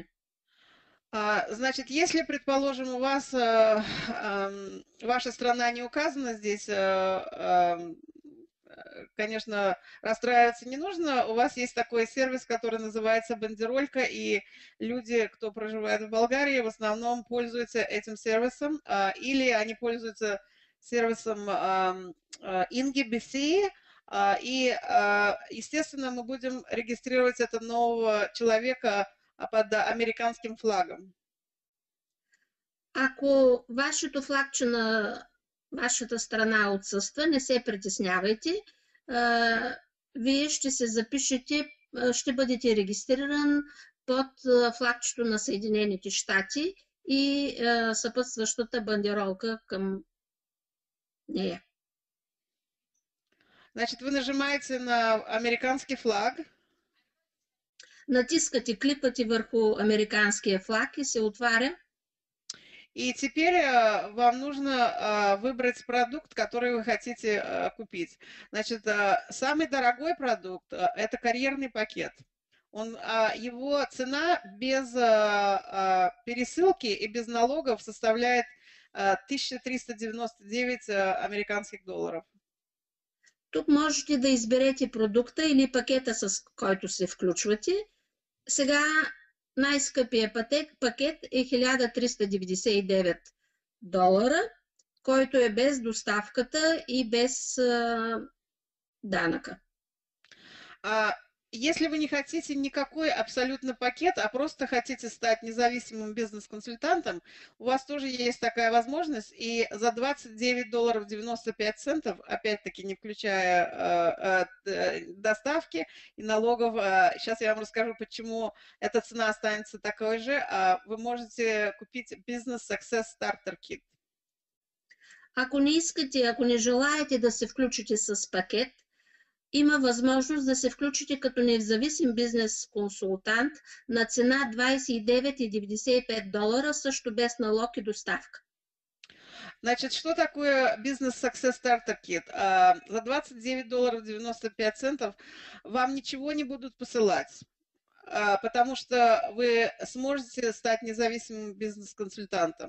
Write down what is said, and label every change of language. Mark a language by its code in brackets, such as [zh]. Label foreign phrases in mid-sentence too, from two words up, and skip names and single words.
[ru] Значит, если, предположим, у вас ваша страна не указана здесь, конечно, расстраиваться не нужно. У вас есть такой сервис, который называется «Бандеролька», и люди, кто проживает в Болгарии, в основном пользуются этим сервисом, или они пользуются сервисом Ingi BC, и, естественно, мы будем регистрировать этого нового человека под американским флагом. [bg] Ако вашето флагче на вашата страна отсъства, не се притеснявайте. Вие ще се запишете, ще бъдете регистриран под флагчето на Съединените щати и съпътстващата бандеролка към нея. [ru] Значит, вы нажимаете на американский флаг. [bg] Натискате, кликвате върху американския флаг и се отваря. [ru] И теперь вам нужно выбрать продукт, который вы хотите купить. Значит, самый дорогой продукт – это карьерный пакет. Его цена без пересылки и без налогов составляет 1399 американских долларов. [bg] Тук можете да изберете продукта или пакета, с който се включвате. Сега най-скъпия пакет е 1399 долара, който е без доставката и без данъка. [ru] Если вы не хотите никакой абсолютно пакет, а просто хотите стать независимым бизнес-консультантом, у вас тоже есть такая возможность. И за $29.95, опять-таки не включая доставки и налогов, сейчас я вам расскажу, почему эта цена останется такой же, вы можете купить Business Success Starter Kit. [bg] Ако не искате, ако не желаете да се включите с пакет, има възможност да се включите като независим бизнес консултант на цена $29.95 долара, също без налог и доставка. [ru] Значит, что такое Business Success Starter Kit? За $29.95 вам ничего не будут посылать, потому что вы сможете стать независимым бизнес-консультантом.